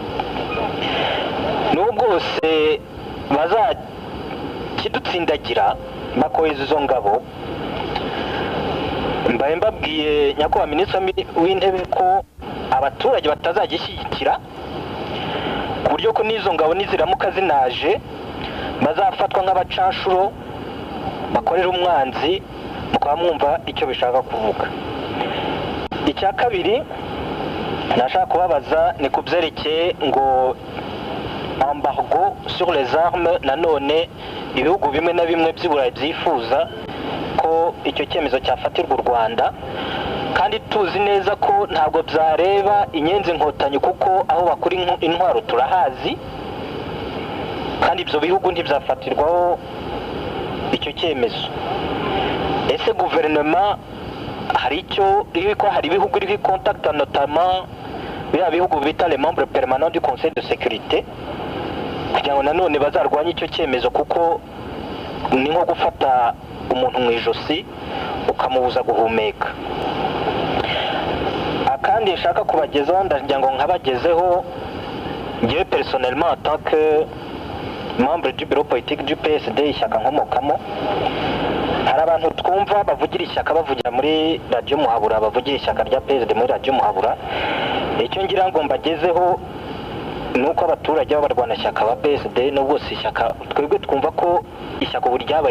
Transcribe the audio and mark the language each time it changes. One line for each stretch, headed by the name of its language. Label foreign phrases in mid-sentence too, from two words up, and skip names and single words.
Kinyarwanda: Nubwo bose bazakidutsindagira bakohereza izo ngabo, mbaye mbabwiye nyakubahwa Minisitiri w'Intebe ko abaturage batazagishyigikira, ku buryo ko n'izo ngabo niziramuka zinaje bazafatwa nk'abacanshuro bakorera umwanzi, mukaba mwumva icyo bishaka kuvuga. Icya kabiri nashaka kubabaza ni ku byerekeye ngo
French: embargo sur les armes.
Kinyarwanda: Nanone ibihugu bimwe na bimwe by'Iburayi byifuza ko icyo cyemezo cyafatirwa u Rwanda, kandi tuzi neza ko ntabwo byareba inyenzi inkotanyi kuko aho bakora intwaro turahazi, kandi ibyo bihugu ntibyafatirwaho icyo cyemezo. Ese guverinoma hari icyo ko hari ibihugu iri contact, notamment biriya bihugu bita
French: les membres permanents du Conseil de sécurité,
Kinyarwanda: kugira ngo nanone bazarwanye icyo cyemezo, kuko ni nko gufata umuntu mu ijosi ukamubuza guhumeka. Akandi nshaka kubagezaho ndagira ngo nkabagezeho ngewe
French: personnellement en tant que membre du bureau politique du PSD
Kinyarwanda: ishyaka nkomokamo, hari abantu twumva bavugira ishyaka bavugira muri Radio Muhabura, bavugira ishyaka rya PSD muri Radio Muhabura. Icyo ngira ngo mbagezeho nuko abaturage b'abarwana shyaka ba PSD nubwo si ishyaka twebwe twumva ko ishyaka ubu ryabaye